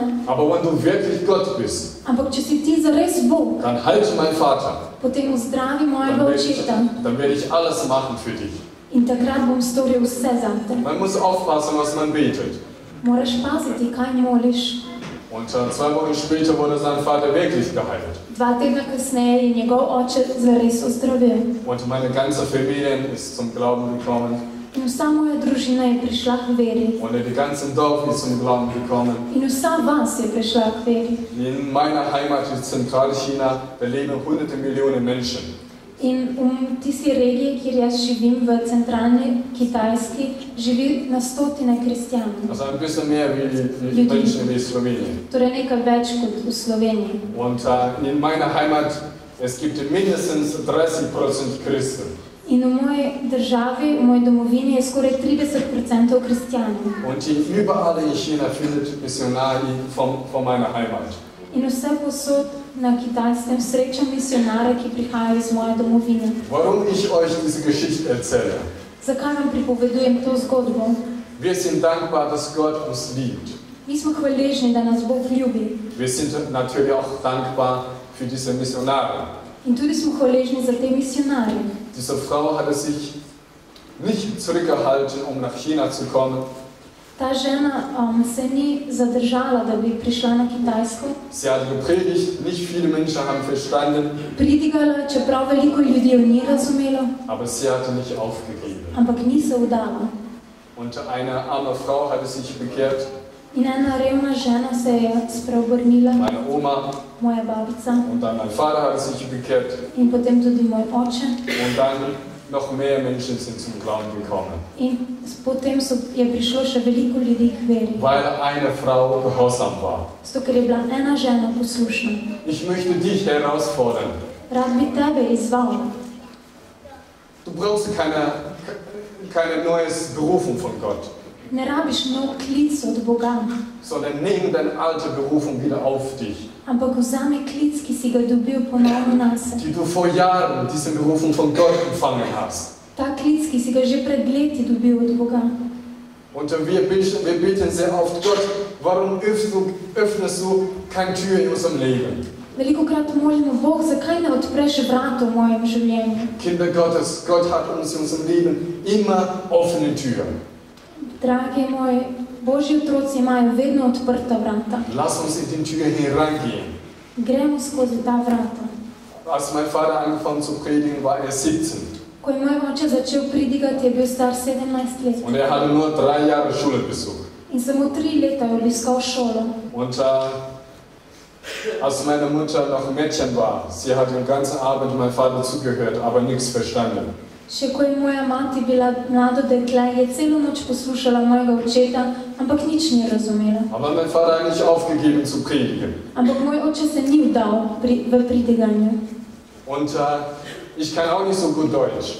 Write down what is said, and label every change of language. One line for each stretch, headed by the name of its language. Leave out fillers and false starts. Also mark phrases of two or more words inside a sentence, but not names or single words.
German: aber wenn du wirklich Gott bist,
Slovenian: ampak če si ti zares Bog,
German: dann halte meinen Vater.
Slovenian: potem vzdravi mojega očeta
German: Dann werde ich alles machen für dich.
Slovenian: in takrat bom storil vse zate.
German: Man muss aufpassen, was man betet.
Slovenian: Moraš paziti, kaj moliš.
German: Und 2 Wochen später wurde sein Vater wirklich geheilt.
Slovenian: 2 tedna kasneje je njegov oče zares ozdravil.
German: Und meine ganze Familie ist zum Glauben gekommen.
Slovenian: In vsa moja družina je prišla k veri.
German: Und die ganze Dorf ist zum Glauben gekommen.
Slovenian: In vsa vas je prišla k veri.
German: In meiner Heimat in Zentralchina, da leben hunderte Millionen Menschen.
Slovenian: In v tisti regiji, kjer jaz živim, v centralni Kitajski, živi na stotine kristjanov.
German: Also ein bisschen mehr wie Menschen wie Slowenien.
Slovenian: Torej nekaj več kot v Sloveniji.
German: Und in meiner Heimat, es gibt mindestens 30% Christen.
Slovenian: In v moji državi, v moji domovini je skoraj 30% kristjanov.
German: Und überall in China findet Missionare von meiner Heimat.
Slovenian: In vse posod na Kitajskem srečam misionare, ki prihajajo iz moje domovine.
German: Warum ich euch diese Geschichte erzähle?
Slovenian: Zakaj vam pripovedujem to zgodbo?
German: Wir sind dankbar, dass Gott uns liebt.
Slovenian: Mi smo hvaležni, da nas Bog ljubi.
German: Wir sind natürlich auch dankbar für diese Missionare.
Slovenian: In tudi smo hvaležni za te misionarje.
German: Diese Frau hatte sich nicht zurückgehalten, um nach China zu kommen.
Slovenian: Ta žena se ni zadržala, da bi prišla na Kitajsko.
German: Sie hat gepredigt, nicht viele Menschen haben verstanden,
Slovenian: Pridigala, čeprav veliko ljudi jo ni razumelo,
German: aber sie hatte nicht aufgegeben.
Slovenian: ampak ni se vdala.
German: Und eine arme Frau hatte sich bekehrt,
Slovenian: In ena revna žena se je spreobrnila,
German: meine Oma,
Slovenian: moja babica,
German: und dann mein Vater hatte sich bekehrt,
Slovenian: in potem tudi moj oče.
German: und dann noch mehr Menschen sind zum Glauben gekommen,
Slovenian: In potem je prišlo še veliko ljudi k veri.
German: weil eine Frau gehorsam war.
Slovenian: Zato, ker je bila ena žena poslušna.
German: Ich möchte dich herausfordern.
Slovenian: Rad bi tebe izval.
German: Du brauchst keine neue Berufung von Gott,
Slovenian: Ne rabiš nov klic od Boga,
German: sondern nimm deine alte Berufung wieder auf dich,
Slovenian: ampak vzami klic, ki si ga dobil ponovno nase.
German: die du vor Jahren diese Berufung von Gott empfangen hast.
Slovenian: Ta klic, ki si ga že pred leti dobil od Boga.
German: Und wir beten sehr oft, Gott, warum öffnest du keine Tür in unserem Leben?
Slovenian: Velikokrat molimo, Bog, zakaj ne odpreš vrata v mojem življenju?
German: Kinder Gottes, Gott hat uns in unserem Leben immer offene Türen.
Slovenian: Dragi moji, Božji otroci imajo vedno odprta vrata.
German: Lass uns in die Tür hineingehen.
Slovenian: Gremo skozi ta vrata.
German: Als mein Vater angefangen zu predigen, war er 17.
Slovenian: Ko je moj oče začel pridigati, je bil star 17 let.
German: Und er hatte nur 3 Jahre Schulbesuch.
Slovenian: In samo 3 leta je obiskal šolo.
German: Und als meine Mutter noch ein Mädchen war, sie hat den ganzen Abend meinem Vater zugehört, aber nichts verstanden.
Slovenian: Še ko je moja mati bila mlado dekle, je celo noč poslušala mojega očeta, ampak nič ni razumela.
German: Aber mein Vater hat nicht aufgegeben zu predigen.
Slovenian: Ampak moj oče se ni vdal v pridiganju.
German: Und ich kann auch nicht so gut Deutsch.